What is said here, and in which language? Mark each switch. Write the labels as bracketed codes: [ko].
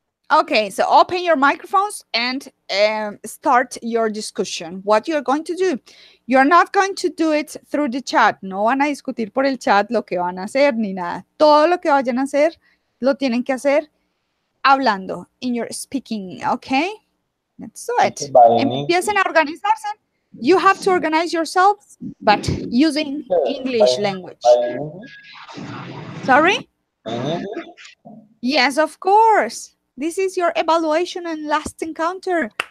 [en] Okay, so open your microphones and start your discussion. What you're going to do. You're not going to do it through the chat. [es] No van a discutir por el chat lo que van a hacer ni nada. Todo lo que vayan a hacer lo tienen que hacer hablando, [en] in your speaking, okay? Let's do it. [es] Empiecen a organizarse. [en] You have to organize yourselves, but using English language. Sorry? Yes, of course. This is your evaluation and last encounter.